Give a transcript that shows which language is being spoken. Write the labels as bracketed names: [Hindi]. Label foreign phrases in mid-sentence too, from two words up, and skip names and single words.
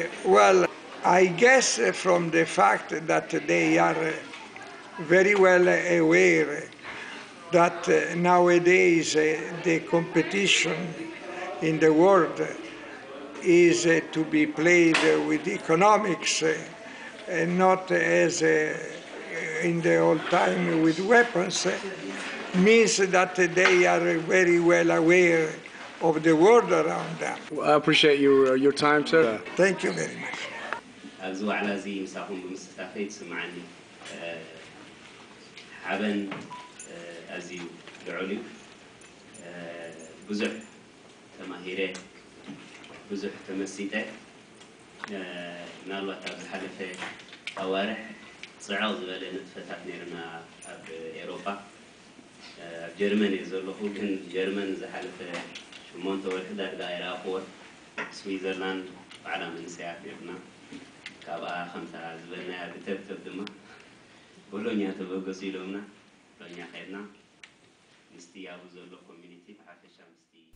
[English] Well, I guess from the fact that they are very well aware that nowadays the competition in the world is to be played with economics and not as in the old time with weapons, means that they are very well aware of the world around them. I appreciate your time, sir. Thank you very much. [Tigrinya] ኣብዚ ዋዕላ እዚ ምሳኹም ብምስታፈይ ትስምዓኒ ሓበን ኣዝዩ ልዑል እዩ ብዙሕ ተማሂረ ብዙሕ ተመሲጠ ምናልባት ኣብ ዝሓለፈ ኣዋርሕ ፅዕቕ ዝበለ ንጥፈታት ነይርና ኣብ ኤሮፓ ኣብ ጀርመን እየ ዘለኹ ግን ጀርመን ዝሓለፈ 8 ወርሒ ዳርጋ ኣይረኣኽዎን ስዊዘርላንድ ባዕላ መንእሰያት ነርና ካብኣ ከምታ ዝበልናያ ብተብተብ ድማ ቦሎኛ ተበገሱ ኢሎምና ቦሎኛ ኸድና ምስቲ ኣብኡ ዘሎ ኮሚኒቲ ብሓፈሻ ምስቲ